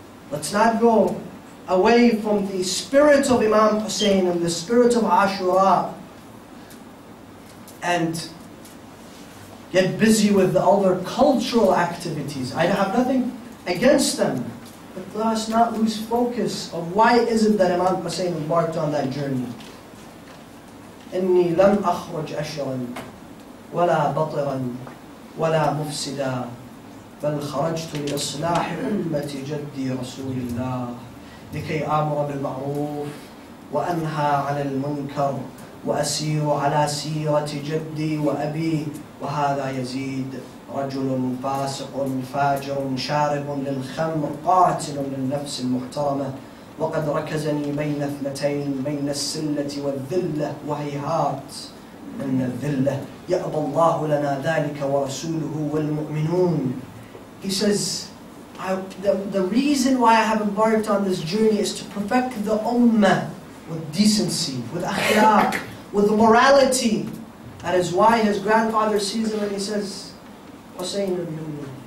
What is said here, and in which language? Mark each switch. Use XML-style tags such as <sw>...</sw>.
<en>Let's not go away from the spirit of Imam Hussein and the spirit of Ashura and get busy with the other cultural activities. I have nothing against them, but let us not lose focus of why is it that Imam Hussein embarked on that journey.</en> <ar>إني لم أخرج أشرا ولا بطرا ولا مفسدا بل خرجت لإصلاح أمة جدي رسول الله لكي آمر بالمعروف وأنهى عن المنكر وأسير على سيرة جدي وأبي وهذا يزيد رجل فاسق فاجر شارب للخمر قاتل للنفس المحترمة وقد ركزني بين اثنتين بين السلة والذلة وهيهات من الذلة يأبى الله لنا ذلك ورسوله والمؤمنون.</ar> <en>He says, the reason why I have embarked on this journey is to perfect the ummah with decency, with akhlaq, with morality. That is why his grandfather sees him and he says, Hussein al-Minni.</en>